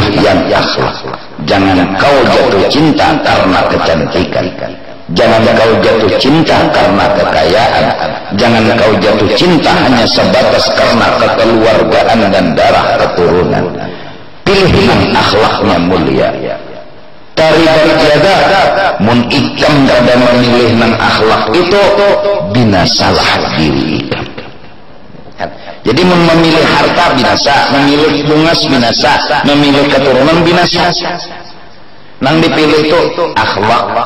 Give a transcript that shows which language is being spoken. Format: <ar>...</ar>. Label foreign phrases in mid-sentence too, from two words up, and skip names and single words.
<id>yang akhlak jangan kau jatuh cinta karena kecantikan jangan kau jatuh cinta karena kekayaan jangan kau jatuh cinta hanya sebatas karena kekeluargaan dan darah keturunan pilih yang akhlaknya mulia dari berjaga</id> <bjn>mun ikam kada memilih nang akhlak itu binasalah diri ikam</bjn> <id>jadi memilih harta binasa memilih bungas binasa memilih keturunan binasa nang dipilih itu akhlak</id>